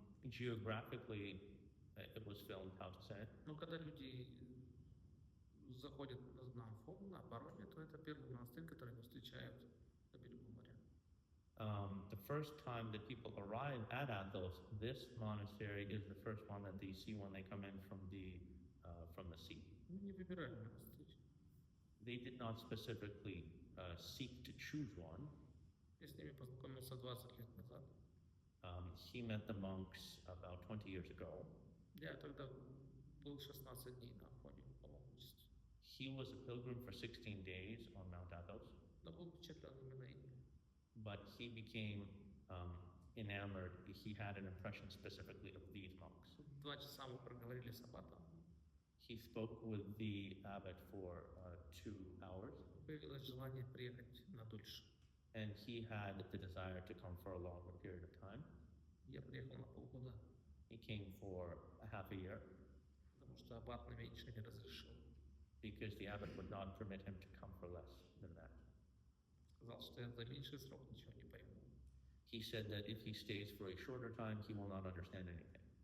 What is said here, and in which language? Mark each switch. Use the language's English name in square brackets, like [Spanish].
[English] Geographically, it was filmed, how to say it. [Russian] Но когда люди заходят на Афон, на Пароме, то это первый монастырь, который они встречают на берегу моря. [English] The first time that people arrive at Athos, this monastery is the first one that they see when they come in from the sea. [Russian] Мы не выбирали монастырь. [English] They did not specifically seek to choose one. [Russian] Я с ними познакомился 20 лет назад. [English] He met the monks about 20 years ago. [Russian] Я тогда был 16 дней на Афоне в паломничестве. [English] He was a pilgrim for 16 days on Mount Athos, [Russian] Но был впечатлен именно ими. [English] but he became enamored. He had an impression specifically of these monks. [Russian] 2 часа мы проговорили с аббатом. [English] He spoke with the abbot for 2 hours, [Russian] Появилось желание приехать на дольше. [English] and he had the desire to come for a longer period of time. [Russian] Я приехал на полгода, [English] He came for a half a year [Russian] потому что аббат на меньше не разрешил. [English] because the abbot would not permit him to come for less than that. [Russian] Сказал, что я за меньший срок ничего не пойму. [English] He said that if he stays for a shorter time, he will not understand anything.